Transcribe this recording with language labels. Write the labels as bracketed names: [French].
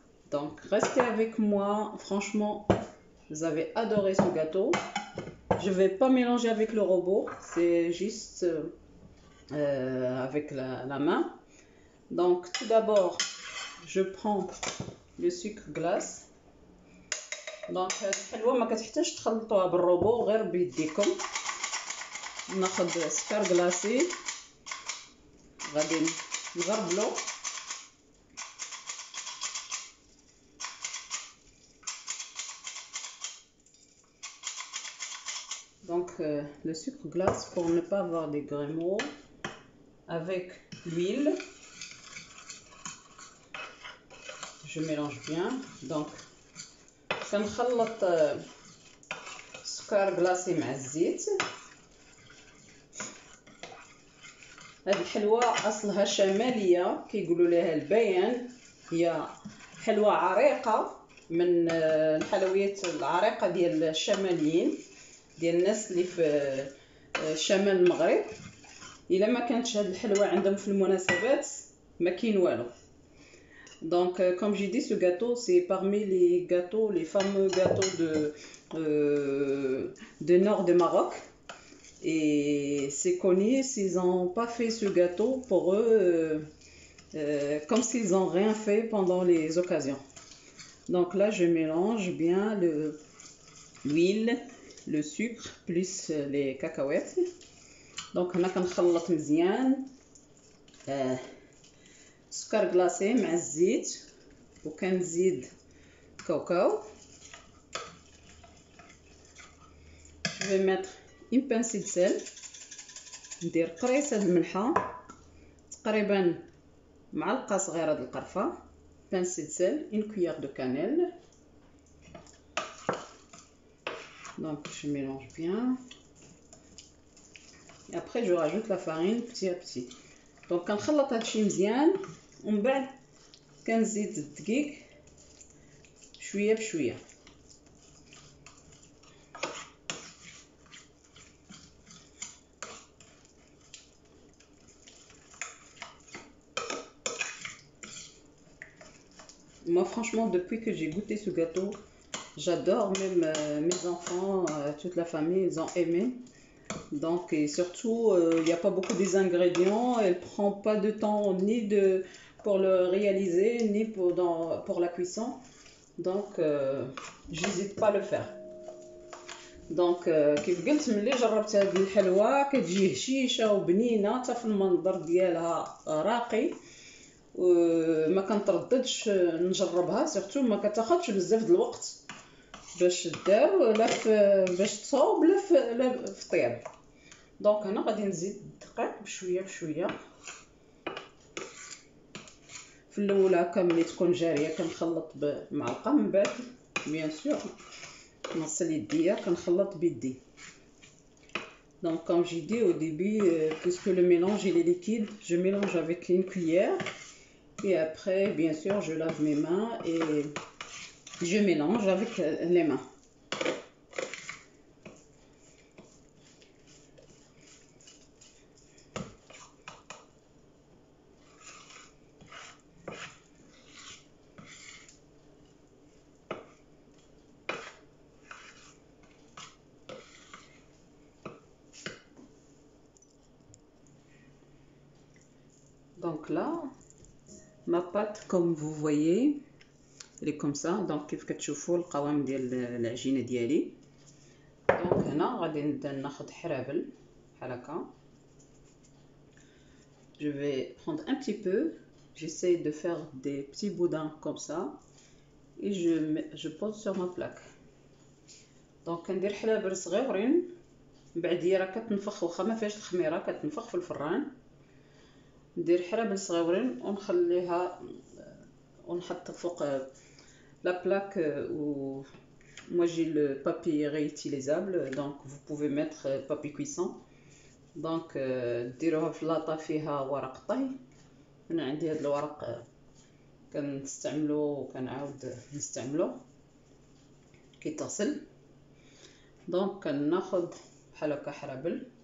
[French] Donc restez avec moi, franchement vous avez adoré ce gâteau. Je vais pas mélanger avec le robot, c'est juste avec la main. Donc tout d'abord je prends le sucre glace. [Arabic] Donc الحلوه ما كتحتاجش تخلطوها بالروبو، غير بيديكم. ناخذ سكر كلاصي غادي نغربلو. [French] Donc le sucre glace pour ne pas avoir des grumeaux, avec l'huile. Je mélange bien. [Arabic] Donc كنخلط سكر كلاصي مع الزيت. هذه الحلوه اصلها شماليه كيقولوا لها البيان، هي حلوه عريقه من الحلويات العريقه ديال الشماليين، ديال الناس اللي في شمال المغرب. الا ما كانتش هذه الحلوه عندهم في المناسبات ما كاين والو. [French] Donc comme j'ai dit, ce gâteau c'est parmi les gâteaux, les fameux gâteaux de nord de Maroc. Et c'est connu, s'ils n'ont pas fait ce gâteau, pour eux, comme s'ils n'ont rien fait pendant les occasions. Donc là, je mélange bien l'huile, le sucre, plus les cacahuètes. Donc on a [Arabic] كنخلط مزيان سكر كلاصي مع الزيت، وكنزيد كاوكاو. [French] Je vais mettre une pincée de sel، [Arabic] ندير قريصه د الملحه، تقريبا معلقه صغيره د القرفه، [French] pincée de sel, une cuillère de cannelle. Donc je mélange bien et après je rajoute la farine petit à petit. [Arabic] Donc كنخلط هادشي مزيان ومن بعد كنزيد الدقيق شويه بشويه. [French] Moi franchement, depuis que j'ai goûté ce gâteau, j'adore, même mes enfants, toute la famille, ils ont aimé. Donc, et surtout, il n'y a pas beaucoup des ingrédients, elle prend pas de temps ni de pour le réaliser ni pour la cuisson. Donc j'hésite pas à le faire. [Arabic] دونك كيف قلت ملي جربت هذه الحلوى كتجي هشيشه وبنينه حتى في المنظر ديالها راقي، وما كنترددش نجربها. سورتو ما كتاخذش بزاف د الوقت باش دار ولا باش تصاوب ولا في الطياب. دونك هنا غادي نزيد الدقيق بشويه بشويه. في الاول هكا ملي تكون جاريه كنخلط بمعلقه، من بعد بيان سور نغسل يديا كنخلط بيدي. [French] Donc comme j'ai dit au début, puisque le mélange il est liquide, je mélange avec une cuillère et après bien sûr je lave mes mains et je mélange avec les mains. Donc là, ma pâte comme vous voyez, elle est comme ça. [Arabic] Donc كيف كتشوفوا القوام ديال العجينه ديالي. دونك هنا غادي نبدا ناخذ حرابل بحال هكا. [French] Je vais prendre un petit peu, j'essaie de faire des petits boudins comme ça et je pose sur ma plaque. [Arabic] Donc كندير حرابل صغيورين، من بعد هي راه كتنفخ واخا ما فيهاش الخميره كتنفخ في الفران. ندير حرابل صغيورين ونخليها ونحط فوق لا بلاك. [French] و moi j'ai le papier réutilisable, donc vous pouvez mettre papier cuisson. [Arabic] donc ديروها في لاطه فيها ورق طهي. انا عندي هذا الورق كنستعملو وكنعاود نستعملو كيتصل. دونك كناخذ بحال هكا حرابل.